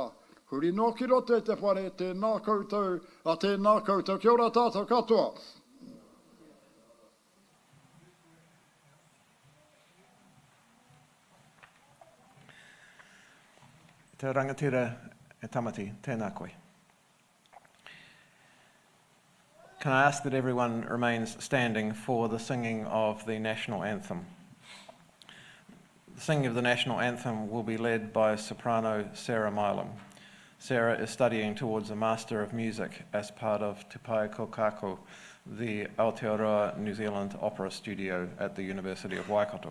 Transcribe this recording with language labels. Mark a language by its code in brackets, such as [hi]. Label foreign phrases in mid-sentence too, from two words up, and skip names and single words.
[mi] Huri no ki roto e te whare, tēnā koutou, a tēnā koutou. Kia ora tātou katoa. Te rangatira e tamati, tēnā koe. [en] Can I ask that everyone remains standing for the singing of the national anthem? The singing of the national anthem will be led by soprano Sarah Milam. Sarah is studying towards a Master of Music as part of Te Pua Wānanga, the Aotearoa New Zealand Opera Studio at the University of Waikato.